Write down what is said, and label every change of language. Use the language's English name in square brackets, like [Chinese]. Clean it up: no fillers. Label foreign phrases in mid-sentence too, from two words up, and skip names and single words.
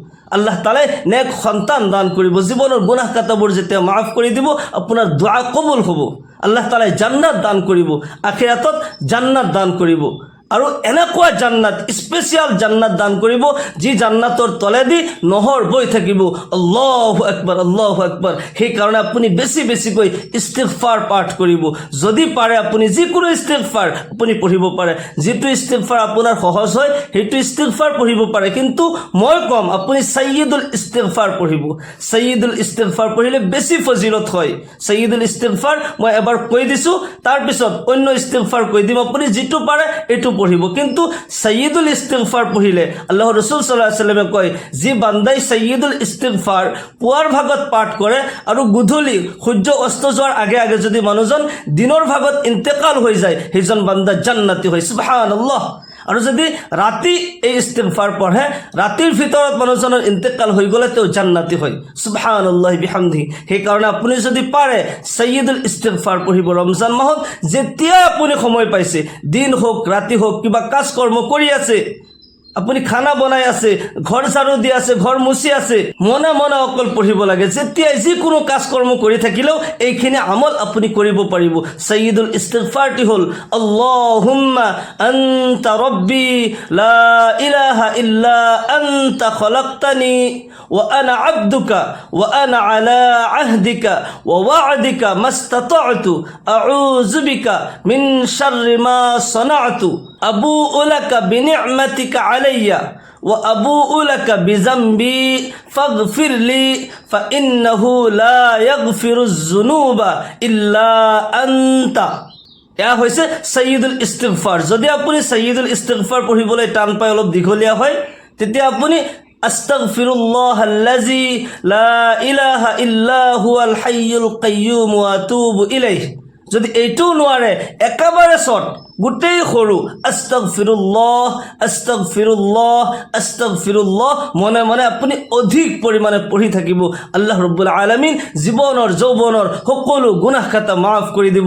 [Assamese] আল্লাহ তাআলাই নেক সন্তান দান কৰিব, জীৱনৰ গুনাহ কাটাবোৰ যেতিয়া মাফ কৰি দিব আপোনাৰ দোয়া কবুল হ'ব, আল্লাহ তাআলাই জান্নাত দান কৰিব, আখিৰাতত জান্নাত দান কৰিব। আৰু এনেকুৱা জান্নাত, স্পেচিয়েল জান্নাত দান কৰিব যি জান্নাতৰ তলেদি নহৰ বৈ থাকিব। [Arabic] الله أكبر، الله أكبر. [Assamese] সেইকাৰণে আপুনি বেছি বেছিকৈ ইস্তিগফাৰ পাঠ কৰিব। যদি পাৰে আপুনি যিকোনো ইস্তিগফাৰ আপুনি পঢ়িব পাৰে, যিটো ইস্তিগফাৰ আপোনাৰ সহজ হয় সেইটো ইস্তিগফাৰ পঢ়িব পাৰে, কিন্তু মই কম আপুনি সাইয়্যিদুল ইস্তিগফাৰ পঢ়িব। সাইয়্যিদুল ইস্তিগফাৰ পঢ়িলে বেছি ফজিলত হয়। সাইয়্যিদুল ইস্তিগফাৰ মই এবাৰ কৈ দিছোঁ, তাৰপিছত অন্য ইস্তিগফাৰ কৈ দিম, আপুনি যিটো পাৰে এইটো পঢ়িব। কিন্তু সাইয়্যিদুল ইস্তিগফাৰ পঢ়িলে আল্লাহ ৰাসূল [Arabic] صلى الله عليه وسلم [Assamese] কয়, যি বান্দাই সাইয়্যিদুল ইস্তিগফাৰ পুৱাৰ ভাগত পাঠ কৰে আৰু গধূলি সূৰ্য অস্ত যোৱাৰ আগে আগে যদি মানুহজন দিনৰ ভাগত ইন্তেকাল হৈ যায়, সেইজন বান্দা জান্নাতি হয়। সুবহানাল্লাহ। আৰু যদি ৰাতি এই ইস্তিগফাৰ পঢ়ে, ৰাতিৰ ভিতৰত মানুহজনৰ ইন্তেকাল হৈ গ'লে তেওঁ জান্নাতি হয়। [Arabic] سبحان الله وبحمده. [Assamese] সেইকাৰণে আপুনি যদি পাৰে সাইয়্যিদুল ইস্তিগফাৰ পঢ়িব ৰমজান মাহত। যেতিয়াই আপুনি সময় পাইছে, দিন হোক ৰাতি হোক, কিবা কাজ কৰ্ম কৰি আছে, আপুনি খানা বনাই আছে, ঘৰ ঝাৰু দি আছে, ঘৰ মুচি আছে, মনে মনে অকল পঢ়িব লাগে। যেতিয়াই যিকোনো কাজ কৰ্ম কৰি থাকিলেও এইখিনি আমল আপুনি কৰিব পাৰিব। সাইয়্যিদুল ইস্তিগফাৰটি হ'ল [Arabic] اللهم أنت ربي لا إله إلا أنت خلقتني وأنا عبدك وأنا على عهدك ووعدك ما استطعت أعوذ بك من شر ما صنعت أبوء لك بنعمتك علي وأبوء لك بذنبي فاغفر لي فإنه لا يغفر الذنوب إلا أنت. [Assamese] এয়া হৈছে সাইয়্যিদুল ইস্তিগফাৰ। যদি আপুনি সাইয়্যিদুল ইস্তিগফাৰ পঢ়িবলৈ টান পায়, অলপ দীঘলীয়া হয়, তেতিয়া আপুনি [Arabic] أستغفر الله الذي لا إله إلا هو الحي القيوم وأتوب إليه. [Assamese] যদি এইটোও নোৱাৰে, একেবাৰে শৰ্ট, গোটেই সৰু [Arabic] أستغفر الله أستغفر الله أستغفر الله [Assamese] মনে মনে আপুনি অধিক পৰিমাণে পঢ়ি থাকিব। আল্লাহ ৰব্বুল আলামিন জীৱনৰ যৌৱনৰ সকলো গুনাহ খাতা মাফ কৰি দিব।